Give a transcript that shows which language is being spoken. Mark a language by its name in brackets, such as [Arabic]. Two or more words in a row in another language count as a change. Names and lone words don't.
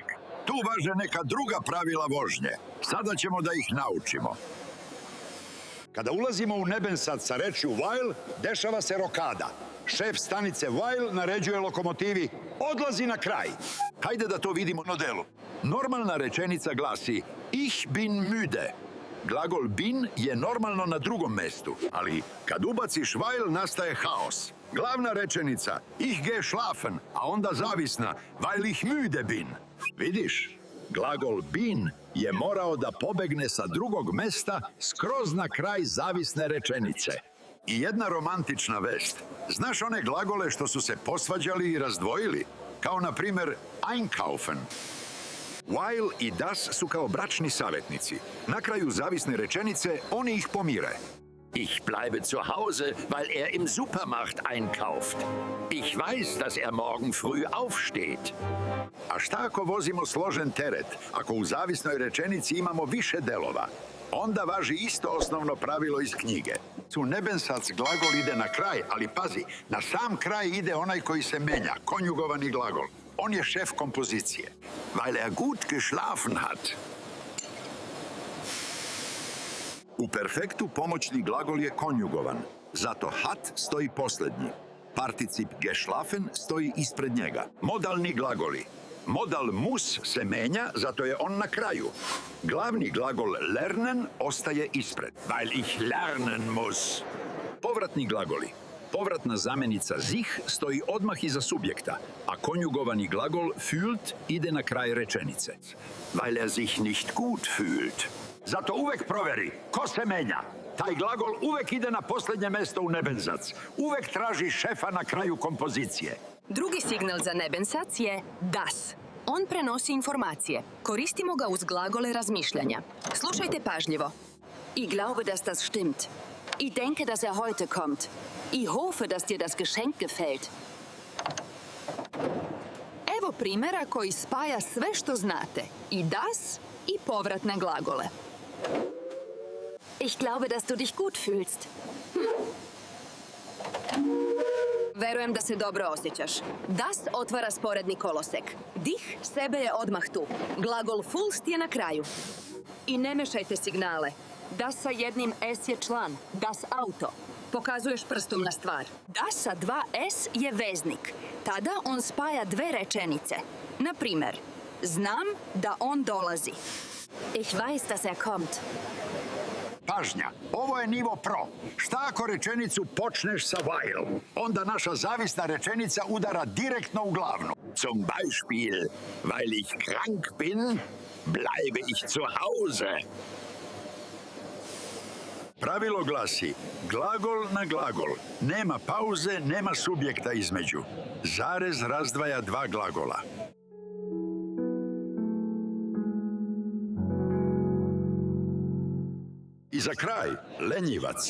[Serbian] Tu važe neka druga pravila vožnje. Sada ćemo da ih naučimo. Kada ulazimo u Nebensatz sa rečju Weil, dešava se rokada. Šef stanice Weil naređuje lokomotivi: odlazi na kraj. Hajde da to vidimo na delu. Normalna rečenica glasi [German] Ich bin müde. [Serbian] Glagol bin je normalno na drugom mestu, ali kad ubaciš Weil nastaje haos. Glavna rečenica [German] Ich gehe schlafen, [Serbian] a onda zavisna [German] Weil ich müde bin. [Serbian] Vidiš? Glagol bin je morao da pobegne sa drugog mesta skroz na kraj zavisne rečenice. I jedna romantična vest. Znaš one glagole što su se posvađali i razdvojili? Kao na primjer einkaufen. Weil i das su kao bračni savjetnici. Na kraju zavisne rečenice oni ih pomire. [German] Ich bleibe zu Hause, weil er im Supermarkt einkauft. Ich weiß, dass er morgen früh aufsteht. [Serbian] A šta ako vozimo složen teret, ako u zavisnoj rečenici imamo više delova? Onda važi isto osnovno pravilo iz knjige. U Nebensatz glagol ide na kraj, ali pazi, na sam kraj ide onaj koji se menja, konjugovani glagol. On je šef kompozicije. [German] Weil er gut geschlafen hat. [Serbian] U perfektu pomoćni glagol je konjugovan, zato hat stoji posljednji. Particip geschlafen stoji ispred njega. Modalni glagoli. Modal muss se menja, zato je on na kraju. Glavni glagol lernen ostaje ispred. [German] Weil ich lernen muss. [Serbian] Povratni glagoli. Povratna zamenica sich stoji odmah iza subjekta, a konjugovani glagol fühlt ide na kraj rečenice. [German] Weil er sich nicht gut fühlt. [Serbian] Zato uvek proveri ko se menja. Taj glagol uvek ide na posljednje mesto u Nebensatz. Uvek traži šefa na kraju kompozicije. Drugi signal za Nebensatz je das. On prenosi informacije. Koristimo ga uz glagole razmišljanja. Slušajte pažljivo. [German] Ich glaube, dass das stimmt. Ich denke, dass er heute kommt. Ich hoffe, dass dir das Geschenk gefällt. [Serbian] Evo primjera koji spaja sve što znate. I das i povratne glagole. [German] Ich glaube, dass du dich gut fühlst. [Serbian] Verujem da se dobro osjećaš. Das otvara sporedni kolosek. Dich sebe je odmah tu. Glagol fühlst je na kraju. I ne mešajte signale. Das sa jednim S je član. [German] Das Auto. [Serbian] Pokazuješ prstom na stvar. Das sa dva S je veznik. Tada on spaja dve rečenice. Na primjer, znam da on dolazi. [German] Ich weiß, dass er kommt. [Serbian] Pažnja, ovo je nivo pro. Šta ako rečenicu počneš sa weil? Onda naša zavisna rečenica udara direktno u glavnu. [German] Zum Beispiel, weil ich krank bin, bleibe ich zu Hause. [Serbian] Pravilo glasi, glagol na glagol. Nema pauze, nema subjekta između. Zarez razdvaja dva glagola. I za kraj, lenjivac.